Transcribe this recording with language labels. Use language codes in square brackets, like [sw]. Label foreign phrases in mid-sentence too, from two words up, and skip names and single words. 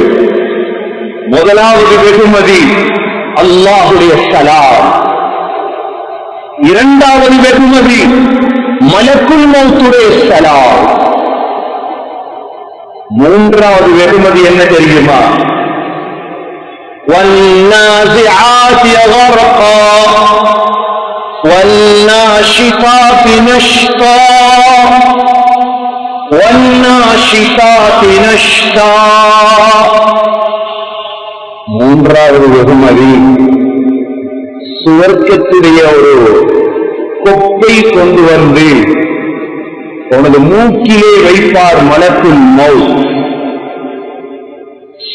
[ta] முதலாவது வெகுமதி அல்லாஹுடைய சலாம். இரண்டாவது வெகுமதி [ar] ملك الموت [ta] சலாம். மூன்றாவது வெகுமதி என்ன தெரியுமா? [ar] والنازعات غرقا والناشطات نشطا والناشطات نشطا. [ta] மூன்றாவது வெகுமதி சுவர்க்கத்துடைய ஒரு கொப்பை கொண்டு வந்து உனது மூக்கிலே வைப்பார் [ar] ملك الموت.